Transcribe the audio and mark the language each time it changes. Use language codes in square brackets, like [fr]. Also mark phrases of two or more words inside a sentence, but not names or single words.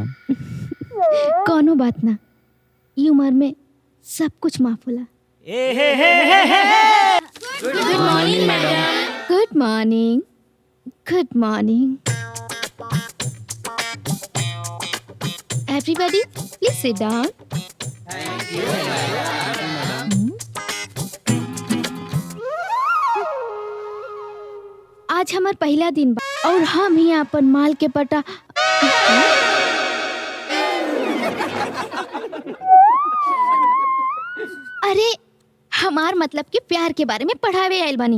[bho] कोनो बात ना, ई उम्र में सब कुछ माफ होला। [en] Good morning madam. Good morning. Good morning. Everybody please sit down. [bho] आज हमार पहला दिन बा और हम ही अपन माल के पटा अरे हमार मतलब कि प्यार के बारे में पढ़ावे आयल बानी।